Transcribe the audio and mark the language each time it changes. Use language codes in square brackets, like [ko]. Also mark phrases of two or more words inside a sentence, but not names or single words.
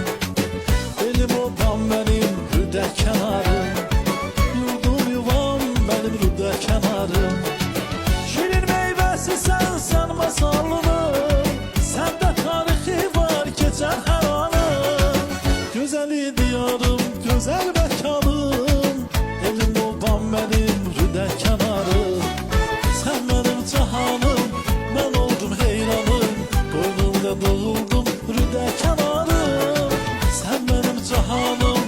[az] Benim obam mənim rüdə kənarım, yurdum yuvam mənim rüdə kənarım. Şirin meyvəsi sən masalımın, səndə tarixi var keçər hər anım. Gözəli diyarım, gözəl məkanım, evim obam [tr] benim rüde kenarım. Sen benim cahanım, ben oldum heyranım. Koynumda doğuldum rüde kenarım. Sen benim cahanım.